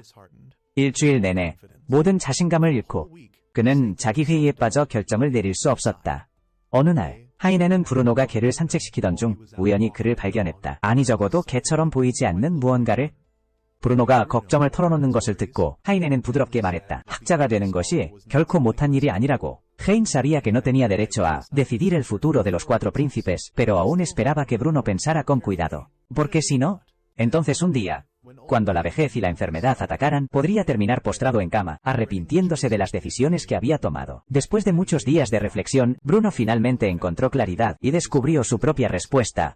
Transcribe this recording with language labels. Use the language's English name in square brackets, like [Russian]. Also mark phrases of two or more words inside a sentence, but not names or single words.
[Korean] 일주일 내내 모든 자신감을 잃고 그는 자기 회의에 빠져 결정을 내릴 수 없었다. 어느 날 하이네는 브루노가 개를 산책시키던 중 우연히 그를 발견했다. 아니 적어도 개처럼 보이지 않는 무언가를. 브루노가 걱정을 털어놓는 것을 듣고 하이네는 부드럽게 말했다. 학자가 되는 것이 결코 못한 일이 아니라고. [Spanish] Heine sabía que no tenía derecho a decidir el futuro de los 4 príncipes, pero aún esperaba que Bruno pensara con cuidado. Porque si no, entonces un día, cuando la vejez y la enfermedad atacaran, podría terminar postrado en cama, arrepintiéndose de las decisiones que había tomado. Después de muchos días de reflexión, Bruno finalmente encontró claridad y descubrió su propia respuesta.